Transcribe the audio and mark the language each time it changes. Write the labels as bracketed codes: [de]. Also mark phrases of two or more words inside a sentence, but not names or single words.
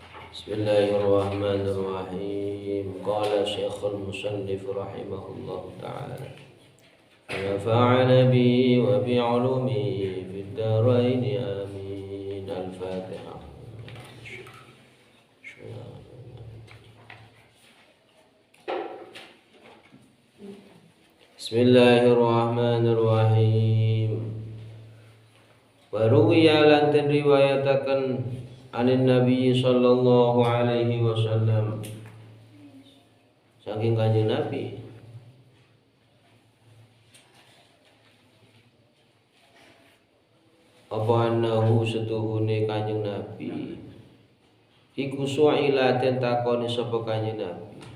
[ar] بسم الله الرحمن الرحيم. قال شيخ المصنف رحمه الله تعالى. نفعنا به وب علومه في الدارين آمين. Al-Fatihah. Bismillahirrahmanirrahim. وروي [jv] lan riwayataken [ar] عن النبي صلى الله عليه وسلم [jv] saking kanjeng Nabi apa annahu setuhune kanjeng Nabi iku su'ila den takoni sapa kanjeng Nabi.